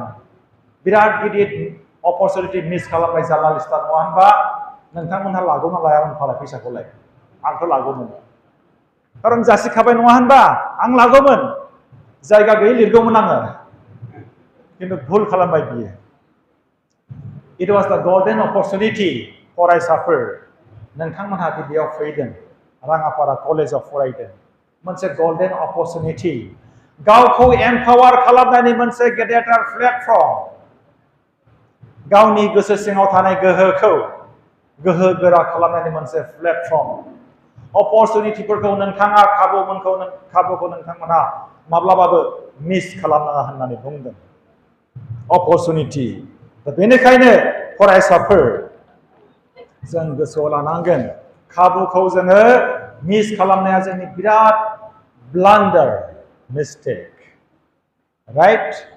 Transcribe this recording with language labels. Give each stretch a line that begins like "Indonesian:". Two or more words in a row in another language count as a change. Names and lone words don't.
Bodo: बिराद गिदिर अपरचुनिटि मिस खालामनाय जार्नालिस्टआ नङा होनबा नोंथांमोनहा लागौना लायामोन फालाय फैसाखौलाय आंथ' लागौमोन खारन जासिखाबाय नङा होनबा आं लागौमोन जायगा गैयै लिरगौमोन आङो खिन्थु भुल खालामबाय बियो
English: it was the golden opportunity
Bodo: फरायसाफोर नोंथांमोनहा बेयाव फैदों राङापारा कलेजाव फरायदों मोनसे
English: golden opportunity
Bodo: गावखौ एम्पावार खालामनायनि मोनसे गेदेरथार प्लेटफर्म गावनि गोसो सिङाव थानाय गोहोखौ गोहो गोरा खालामनायनि मोनसे प्लेटफर्म अपरचुनिटिफोरखौ नोंथाङा खाबुखौ नोंथांमोनहा माब्लाबाबो मिस खालामनाङा होननानै बुंदों अपरचुनिटि बेनिखायनो फरायसाफोर जों गोसोआव लानांगोन खाबुखौ जोङो मिस खालामनाया जोंनि बिराद
English: blunder mistake right